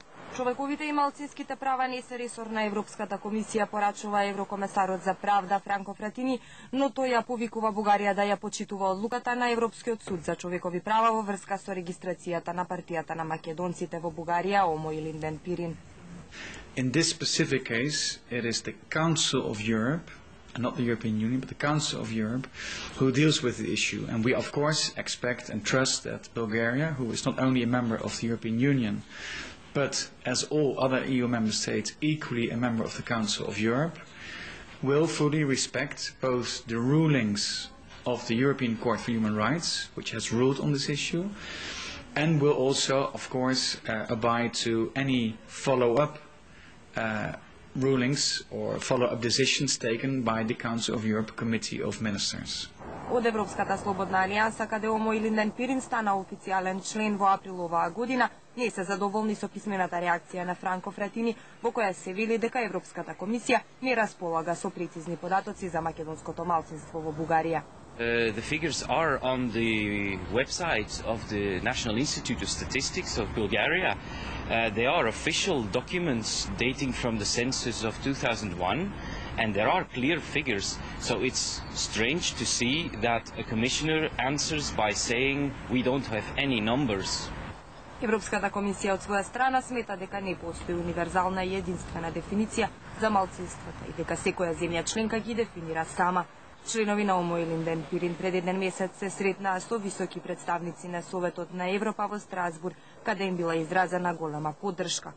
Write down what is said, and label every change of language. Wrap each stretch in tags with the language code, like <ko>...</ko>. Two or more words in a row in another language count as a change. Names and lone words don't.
<mk>Човековите и малцинските права не се ресор на Европската комисија, порачува еврокомесарот за правда Франко Фратини, но тој ја повикува Бугарија да ја почитува одлуката на Европскиот суд за човекови права во врска со регистрацијата на партијата на македонците во Бугарија, Омо Илинден Пирин.</mk> <en>In this specific case, it is the Council of Europe, not the European Union, but the Council of Europe, who deals with the issue. And we, of course, expect and trust that Bulgaria, who is not only a member of the European Union, but as all other EU member states, equally a member of the Council of Europe, will fully respect both the rulings of the European Court for Human Rights, which has ruled on this issue, and will also, of course, abide to any follow-up rulings or follow-up decisions taken by the Council of Europe Committee of Ministers.</en> <mk>Од Европската слободна алијанса, каде Омо Илинден Пирин стана официјален член во април оваа година, не се задоволни со писмената реакција на Франко Фратини, во која се вели дека Европската комисија не располага со прецизни податоци за македонското малцинство во Бугарија.</mk> <en>The figures are on the website of the National Institute of Statistics of Bulgaria. They are official documents dating from the census of 2001, and there are clear figures. So it's strange to see that a commissioner answers by saying we don't have any numbers.</en> <mk>Европската комисија од своја страна смета дека не постои универзална и единствена дефиниција за малцинствата и дека секоја земја членка ги дефинира сама. Членови на Омо Илинден Пирин пред еден месец се сретнаа со високи представници на Советот на Европа во Страсбург, каде им била изразена голема поддршка.</mk>